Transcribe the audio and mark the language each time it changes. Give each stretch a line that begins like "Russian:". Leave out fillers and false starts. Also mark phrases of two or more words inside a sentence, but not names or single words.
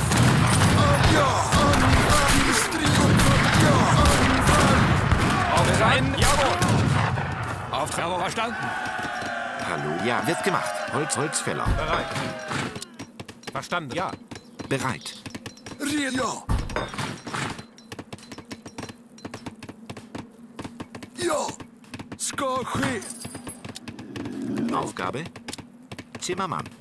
Swedish: Ja. Anfall. Industrie. Uppfattat. Ja. Anfall.
German: Bereit. Jawohl. Auftrag. Jawohl, verstanden. Hallo. Ja, wird gemacht. Holzfäller. Bereit. Verstanden. Ja.
Swedish: Red.
German: Bereit. Ja. Ja.
Swedish: Ska ske.
German: Aufgabe Zimmermann.